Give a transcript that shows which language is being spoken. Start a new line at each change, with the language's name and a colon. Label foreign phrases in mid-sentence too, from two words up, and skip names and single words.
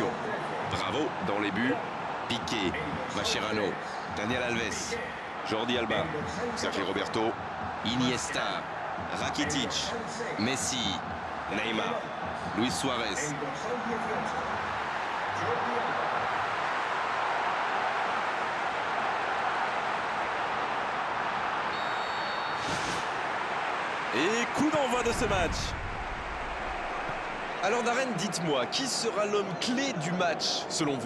French: Bravo dans les buts. Piqué, Mascherano, Daniel Alves, Jordi Alba, Sergio Roberto, Iniesta, Rakitic, Messi, Neymar, Luis Suarez. Et coup d'envoi de ce match. Alors Darren, dites-moi, qui sera l'homme clé du match selon vous?